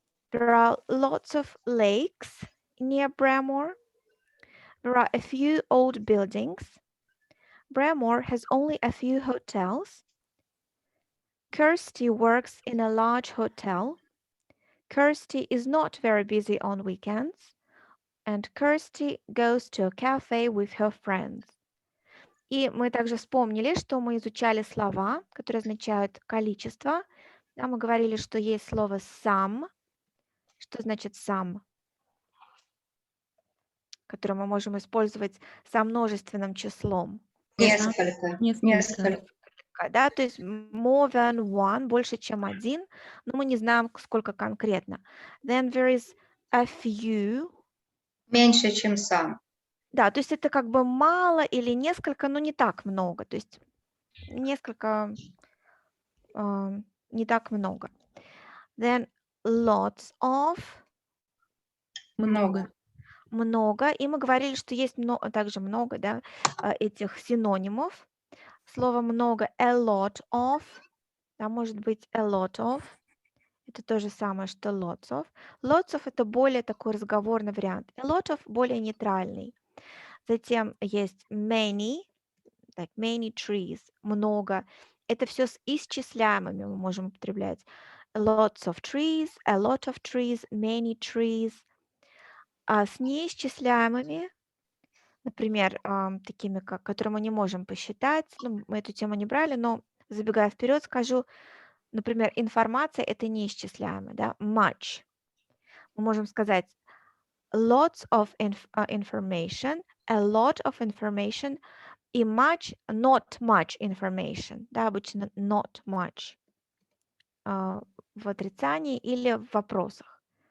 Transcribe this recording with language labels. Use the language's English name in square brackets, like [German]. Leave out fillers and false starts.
[English] There are lots of lakes near Bramore. There are a few old buildings. Bramore has only a few hotels. Kirsty works in a large hotel. Kirsty is not very busy on weekends. And Kirsty goes to a cafe with her friends. [Russian] И мы также вспомнили, что мы изучали слова, которые означают количество. Да, мы говорили, что есть слово some. Что значит some? Которое мы можем использовать со множественным числом. Несколько. Несколько. Да, то есть [English] more than one, [Russian] больше, чем один, но мы не знаем, сколько конкретно. [English] Then there is a few. [Russian] Меньше, чем сам. Да, то есть это как бы мало или несколько, но не так много. То есть несколько, не так много. [English] Then lots of, [Russian] Много. много. И мы говорили, что есть также много, да, этих синонимов. Слово много a lot of, да, может быть a lot of. Это то же самое, что lots of. Lots of это более такой разговорный вариант. [English] A lot of [Russian] более нейтральный. Затем есть [English] many, like many trees, много. [Russian] Это все с исчисляемыми мы можем употреблять. [English] Lots of trees, a lot of trees, many trees. [Russian] А с неисчисляемыми, например, такими, которые мы не можем посчитать, ну, мы эту тему не брали, но забегая вперед, скажу, например, информация – это неисчисляемая, да, much. Мы можем сказать [English] lots of information, a lot of information и much, not much information, да, обычно not much [Russian] в отрицании или в вопросах.